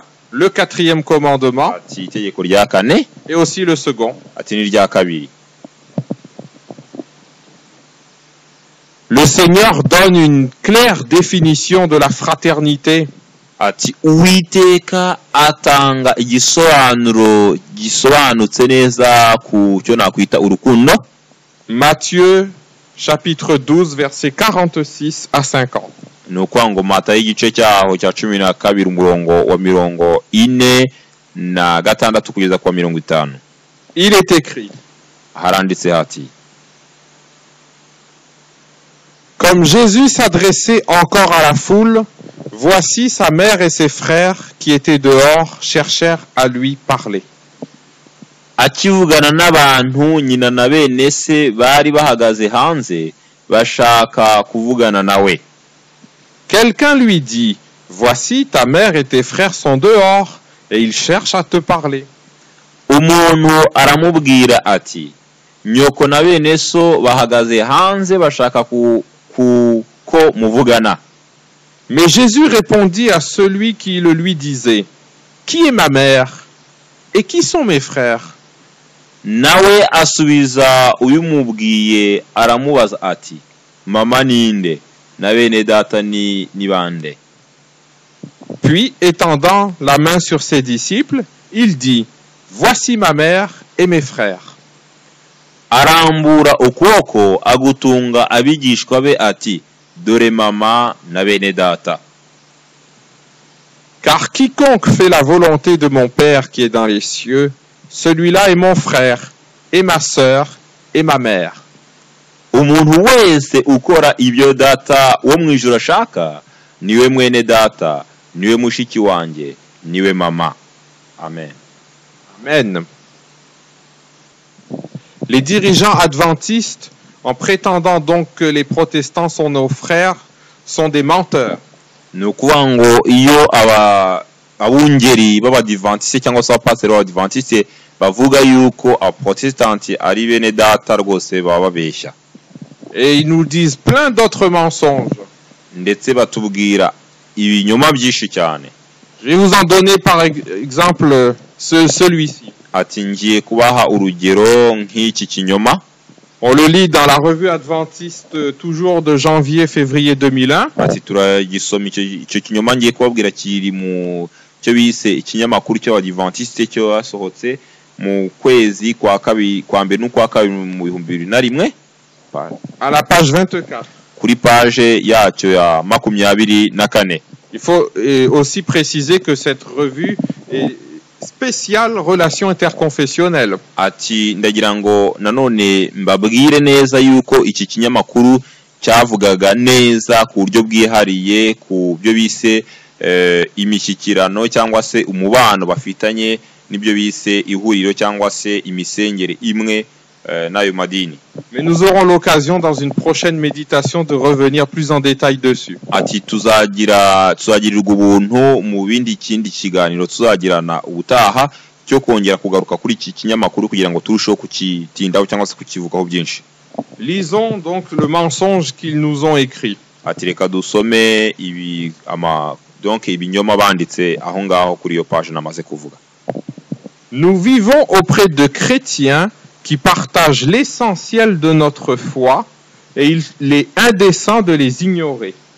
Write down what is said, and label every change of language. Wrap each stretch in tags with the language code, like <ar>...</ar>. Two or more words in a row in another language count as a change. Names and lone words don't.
<fr>le 4e commandement</fr> <rw>ati itegeko rya kane,</rw> <fr>et aussi le second.</fr> <rw>ati n'irya kabiri.</rw> <fr>Le Seigneur donne une claire définition de la fraternité.</fr> <rw>Ati Uwiteka atanga igisobanuro gisobanutse neza ku cyo nakwita urukundo.</rw> <fr>Matthieu chapitre 12 versets 46 à 50.</fr> <rw>Ni ukuvuga ngo Matayo igice cyaho cya 12 umurongo wa 46 kugeza ku 50.</rw> <fr>Il est écrit:</fr> <rw>Haranditse hati,</rw> <fr>comme Jésus s'adressait encore à la foule, voici sa mère et ses frères qui étaient dehors cherchèrent à lui parler.</fr> <rw>akivugana n'abantu nyina na bene se bari bahagaze hanze bashaka kuvugana nawe.</rw> <fr>Quelqu'un lui dit: voici ta mère et tes frères sont dehors et ils cherchent à te parler.</fr> <rw>Umuntu aramubwira ati, nyoko na bene so bahagaze hanze bashaka ko muvugana.</rw> <fr>Mais Jésus répondit à celui qui le lui disait: qui est ma mère et qui sont mes frères?</fr> <rw>Nawe asubiza uyumubwiye aramubaza ati, mama ninde na bene data ni bande?</rw> <fr>Puis, étendant la main sur ses disciples, il dit: voici ma mère et mes frères.</fr> <rw>Arambura ukuboko agutunga abigishwa be ati, dore mama na bene data.</rw> <fr>Car quiconque fait la volonté de mon Père qui est dans les cieux, celui-là est mon frère, et ma sœur, et ma mère.</fr> <rw>Umuntu wese ukora ibyo data wo mu ijuru ashaka, niwe mwene data, niwe mushiki wanjye, niwe mama. Amen. Amen.</rw> <fr>Les dirigeants adventistes, en prétendant donc que les protestants sont nos frères, sont des menteurs.</fr> <rw>Ni ukuvuga ngo iyo abungeri b'abadivantiste cyangwa se abapasiteri b'abadivantiste bavuga yuko abaprotestanti ari bene data rwose baba babeshya.</rw> <fr>Et ils nous disent plein d'autres mensonges.</fr> <rw>Ndetse batubwira ibinyoma byinshi cyane.</rw> <fr>Je vais vous en donner par exemple celui-ci.</fr> <rw>Ati ngiye kubaha urugero nk'iki kinyoma.</rw> <fr>On le lit dans la revue adventiste toujours de janvier-février 2001.</fr> <rw>Ati turagisoma icyo kinyoma ngiye kubabwira kiri mu cyo bise ikinyamakuru cy'abadivantiste cyo asohotse mu kwezi kwa mbere n'ukwa kabiri mu 2001.</rw> <fr>À la page 24.</fr> <rw>Kuri page yacyo ya 24.</rw> <fr>Il faut aussi préciser que cette revue est spéciale relation interconfessionnelle.</fr> <rw>Ati ndagira ngo nanone mbabwire neza yuko iki kinyamakuru cyavugaga neza ku buryo bwihariye ku byo bise imishyikirano cyangwa se umubano bafitanye n'ibyo bise ihuriro cyangwa se imisengere imwe n'ayo madini.</rw> <fr>Mais nous aurons l'occasion dans une prochaine méditation de revenir plus en détail dessus.</fr> <rw>Ati tuzagirirwa ubuntu mu bindi kindi kiganiro tuzagirana ubutaha cyo kongera kugaruka kuri iki kinyamakuru kugira ngo turusheho kukitindaho cyangwa se kukivugaho byinshi.</rw> <fr>Lisons donc le mensonge qu'ils nous ont écrit.</fr> <rw>Ati reka dusome ibinyoma banditse aho ngaho kuri iyo page namaze kuvuga.</rw> <fr>Nous vivons auprès de chrétiens qui partagent l'essentiel de notre foi et il est indécent de les ignorer.</fr>